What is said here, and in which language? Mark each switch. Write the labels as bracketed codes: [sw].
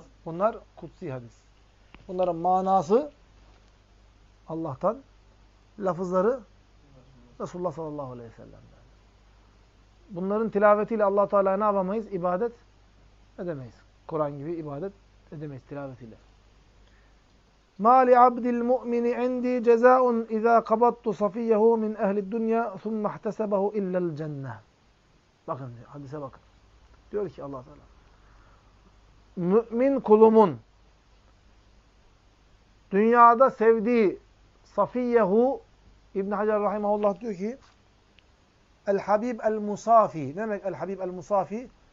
[tr] Bunlar kutsi hadis. Bunların manası Allah'tan, lafızları Resulullah sallallahu aleyhi ve sellem'den. Bunların tilavetiyle Allah-u Teala'ya ne yapamayız? İbadet edemeyiz. Kur'an gibi ibadet edemeyiz tilavetiyle. [ar] مَا لِعَبْدِ الْمُؤْمِنِ عِنْدِي جَزَاءٌ اِذَا قَبَطْتُ صَفِيَّهُ مِنْ اَهْلِ الدُّنْيَا ثُمَّ اَحْتَسَبَهُ اِلَّا الْجَنَّةِ [tr] Bakın diyor, hadise bakın. Diyor ki Allah-u Teala, mümin kulumun dünyada sevdiği Safiyyehu, İbn-i Hacer Rahimahullah diyor ki, El-Habib el-Musafi, ne demek El-Habib el-Musafi?